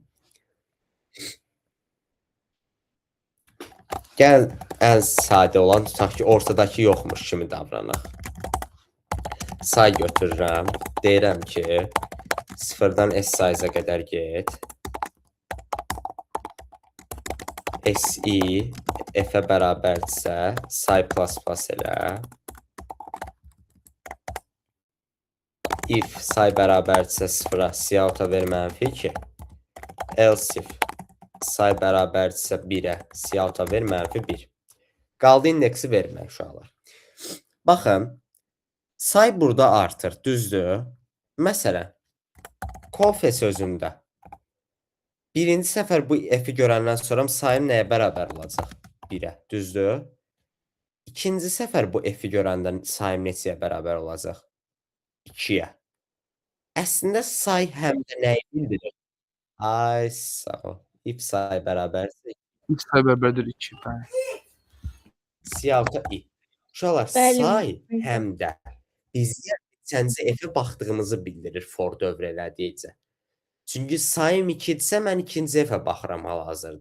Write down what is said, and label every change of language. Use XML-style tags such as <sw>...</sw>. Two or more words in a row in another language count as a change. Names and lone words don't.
<az>Gəl ən sadə olan tutaq ki, ortadakı yoxmuş kimi davranaq. Say götürürəm. Deyirəm ki, 0-dan S size-a qədər get. SI F-ə bərabərdirsə, say plus elə. If say bərabərdirsə 0-a, Cout-a ver -2. Else if say bərabərdirsə 1-ə, Cout-a ver -1. Qaldı indeksi vermək uşaqlar. Baxın, say burada artır, düzdür? Məsələn, Kofe sözündə birinci səfər bu F-i görəndən sonra sayım nəyə bərabər olacaq? 1-ə, düzdür? İkinci səfər bu F-i görəndən sayım neçəyə bərabər olacaq? 2-yə. Əslində say həm də nəyi bildirir? Ay, sağ ol. If say bərabərsə X bərabərdir 2. Bəli. Cout-a I. Uşaqlar, Bəli, say müəllim. həm də bizə neçənci F-ə baxdığımızı bildirir for dövr elədikcə. Çünki sayım 2-dirsə, mən ikinci F-ə baxıram hal-hazırda.</az>